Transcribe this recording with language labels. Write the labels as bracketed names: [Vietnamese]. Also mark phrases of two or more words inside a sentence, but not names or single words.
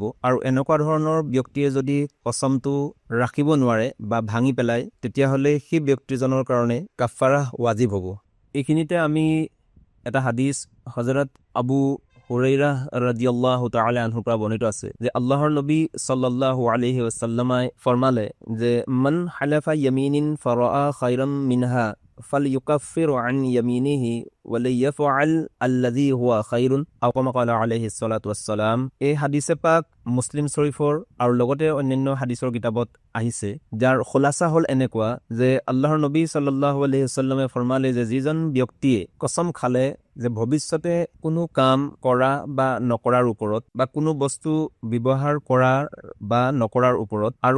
[Assamese] আৰু এনেকুৱা ধৰণৰ ব্যক্তিয়ে যদি কসমটো ৰাখিব নোৱাৰে বা ভাঙি পেলায়, তেতিয়াহ'লে সেই ব্যক্তিজনৰ কাৰণে কাফাৰা ৱাজিব হ'ব। এইখিনিতে আমি এটা হাদিছ হযৰত আবু হুৰাইৰা [Arabic] رضي الله تعالى عنه [Assamese] পৰা বৰ্ণিত আছে যে আল্লাহৰ নবী [Arabic] صلى الله عليه وسلم [Assamese] ফৰমালে যে [Arabic] من حلف يمين فرأى خيرا منها فليكفر عن يمينه وليفعل الذي هو خير أو كما قال عليه الصلاة والسلام. [Assamese] এই হাদিসে পাক মুছলিম শৰীফৰ আৰু লগতে অন্যান্য হাদিসৰ কিতাপত আহিছে, যাৰ খোলাসা হ'ল এনেকুৱা যে আল্লাহৰ নবী [Arabic] صلى الله عليه وسلم [Assamese] ফৰমালে যে যিজন ব্যক্তিয়ে কসম খালে যে ভৱিষ্যতে কোনো কাম কৰা বা নকৰাৰ ওপৰত বা কোনো বস্তু ব্যৱহাৰ কৰা বা নকৰাৰ ওপৰত, আৰু